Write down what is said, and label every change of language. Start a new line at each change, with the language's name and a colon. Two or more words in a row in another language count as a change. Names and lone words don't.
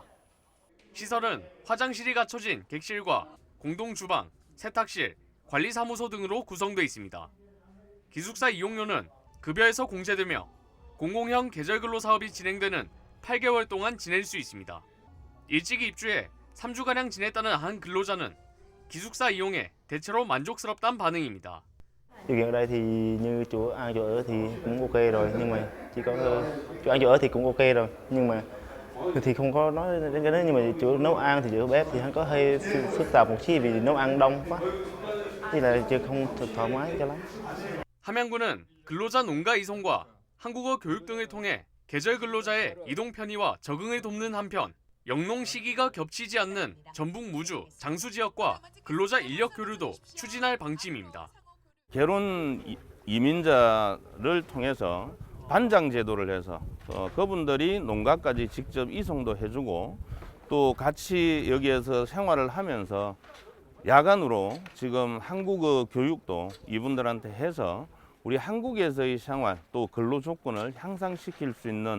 Korean: 시설은 화장실이 갖춰진 객실과 공동 주방, 세탁실, 관리사무소 등으로 구성되어 있습니다. 기숙사 이용료는 급여에서 공제되며 공공형 계절 근로 사업이 진행되는 8개월 동안 지낼 수 있습니다. 일찍이 입주해 3주가량 지냈다는 한 근로자는 기숙사 이용에 대체로 만족스럽다는 반응입니다.
Vietnamese: điều kiện ở đây thì như chỗ ăn chỗ ở thì cũng ok rồi nhưng mà chỉ có chỗ ăn chỗ ở thì cũng ok rồi nhưng mà thì không có nói đến cái đó nhưng mà chỗ nấu ăn thì chỗ bếp thì hắn có hơi phức tạp một chút vì nấu ăn đông quá thì là chưa không thoải mái cho lắm.
Korean: 함양군은 근로자 농가 이송과 한국어 교육 등을 통해 계절 근로자의 이동 편의와 적응을 돕는 한편 영농 시기가 겹치지 않는 전북 무주, 장수 지역과 근로자 인력 교류도 추진할 방침입니다. 결혼 이민자를 통해서 반장 제도를 해서 그분들이 농가까지 직접 이송도 해주고 또 같이 여기에서 생활을 하면서 야간으로 지금 한국어 교육도 이분들한테 해서 우리 한국에서의 생활 또 근로 조건을 향상시킬 수 있는